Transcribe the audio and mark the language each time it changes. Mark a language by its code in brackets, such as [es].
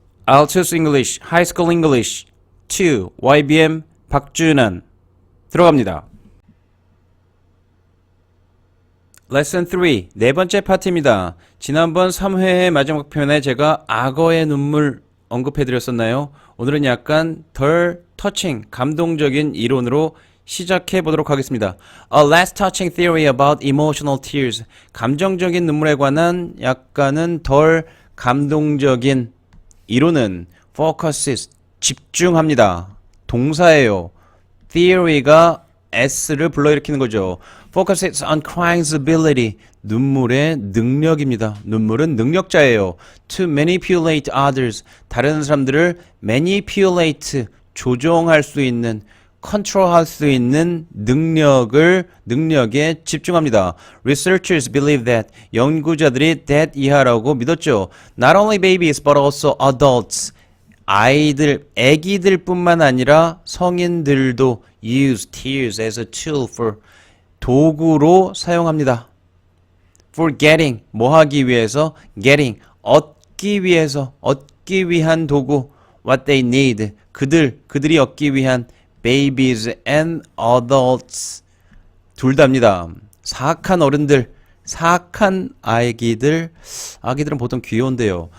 [ko] Altus English, High School English 2, YBM 박준환 들어갑니다. 레슨 3, 네 번째 파트입니다. 지난번 3회의 마지막 편에 제가 악어의 눈물 언급해드렸었나요? 오늘은 약간 덜 터칭, 감동적인 이론으로 시작해 보도록 하겠습니다. [en] A less touching theory about emotional tears. [ko] 감정적인 눈물에 관한 약간은 덜 감동적인 이론은 focuses, 집중합니다. 동사예요. theory가 s를 불러일으키는 거죠. [en] focuses on crying's ability. [ko] 눈물의 능력입니다. 눈물은 능력자예요. [en] to manipulate others. [ko] 다른 사람들을 manipulate, 조종할 수 있는, 컨트롤할 수 있는 능력에 집중합니다. [en] Researchers believe that. [ko] 연구자들이 that 이하라고 믿었죠. [en] Not only babies but also adults. [ko] 애기들뿐만 아니라 성인들도 [en] use tears as a tool for [ko] 도구로 사용합니다. [en] For getting [ko] 뭐 하기 위해서 getting 얻기 위한 도구 [en] what they need [ko] 그들이 얻기 위한 [en] babies and adults [ko] 둘 다입니다. 사악한 어른들, 사악한 아기들은 보통 귀여운데요.